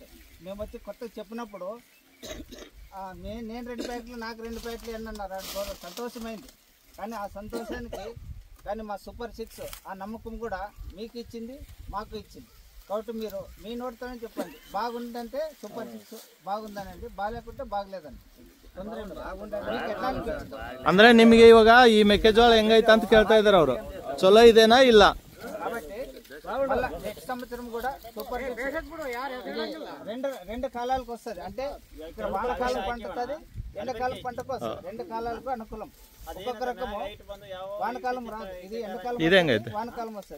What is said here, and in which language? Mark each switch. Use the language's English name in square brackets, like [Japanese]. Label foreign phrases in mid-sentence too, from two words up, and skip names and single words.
[Telugu] మేము వచ్చి కొత్తగా చెప్పినప్పుడు నేను 2 ప్యాకెట్లు, నాకు 2 ప్యాకెట్లు అన్నారు. సంతోషమైంది. కానీ ఆ సంతోషానికి కానీ మా సూపర్ 6 ఆ నమ్మకం కూడా మీకు ఇచ్చింది, మాకు ఇచ్చింది. కాబట్టి మీరు మీ నోటితోనే చెప్పండి, బాగుందంటే సూపర్ 6 బాగుందనండి, బాగాలేకుంటే బాగలేదండి. [Kannada] ತೊಂದರೆ ಅಂದ್ರೆ ನಿಮಗೆ ಇವಾಗ ಈ ಮೆಕ್ಕೆಜೋಳ ಹೆಂಗೈತೆ ಅಂತ ಕೇಳ್ತಾ ಇದಾರೆ ಅವರು. ಚಲೋ ಇದೆನಾ ಇಲ್ಲ? [Telugu] నెక్స్ట్ సంవత్సరం కూడా సూపర్ 2 కాలాలకు వస్తుంది. అంటే ఇక్కడ వానకాలం పండుతుంది, ఎండాకాలం పంటకు వస్తుంది. 2 కాలాలకు అనుకూలం. ఒక్కొక్క రకము వానకాలం రాదు, ఇది ఎండాకాలం వానకాలం వస్తుంది.